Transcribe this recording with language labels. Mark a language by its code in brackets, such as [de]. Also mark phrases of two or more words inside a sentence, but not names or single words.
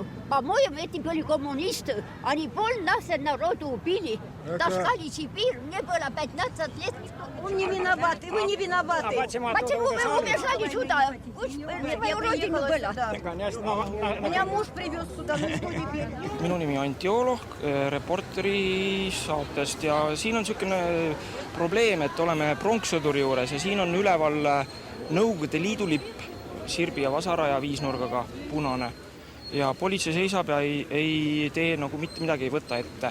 [ru] По-моему, эти были коммунисты. Они пол нашего народа убили. Таскали Сибирь, мне было 15 лет. Он не виноват, и вы не виноваты. Почему вы убежали сюда? Вы свою родину была. Меня муж привез сюда, ну что теперь? [et] Minu nimi on Anti Oloh Reporteri saatest ja siin on niisugune probleem, et oleme pronkssõduri juures ja siin on üleval Nõukogude Liidu lipp, sirbi ja vasara ja viisnurgaga punane. Ja politsei seisab ja ei tee nagu mitte midagi, ei võtta ette.